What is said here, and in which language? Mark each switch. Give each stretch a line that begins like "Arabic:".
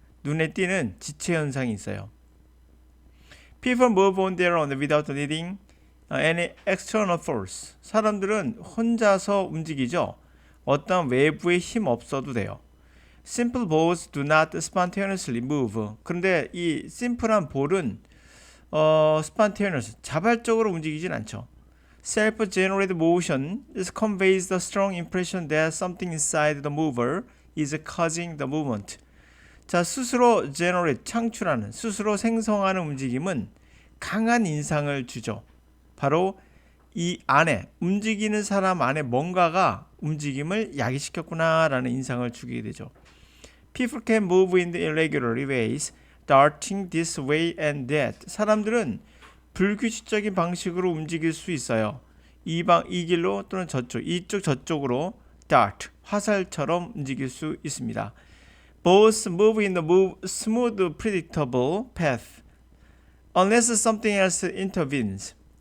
Korean: 눈에 띄는 지체 현상이 있어요.
English: People move on their own without needing any external force.
Korean: 사람들은 혼자서 움직이죠. 어떤 외부의 힘 없어도 돼요.
English: Simple balls do not spontaneously move.
Korean: 그런데 이 심플한 볼은 spontaneous, 자발적으로 움직이진 않죠.
English: Self-generated motion conveys the strong impression that something inside the mover is causing the movement.
Korean: 자, 스스로 generate, 창출하는, 스스로 생성하는 움직임은 강한 인상을 주죠. 바로 이 안에, 움직이는 사람 안에 뭔가가 움직임을 야기시켰구나라는 인상을 주게 되죠.
English: People can move in irregular ways, darting this way and that.
Korean: 사람들은 불규칙적인 방식으로 움직일 수 있어요. 이 길로 또는 저쪽, 이쪽 저쪽으로 dart, 화살처럼 움직일 수 있습니다.
English: Both move in the smooth, predictable path, unless something else intervenes.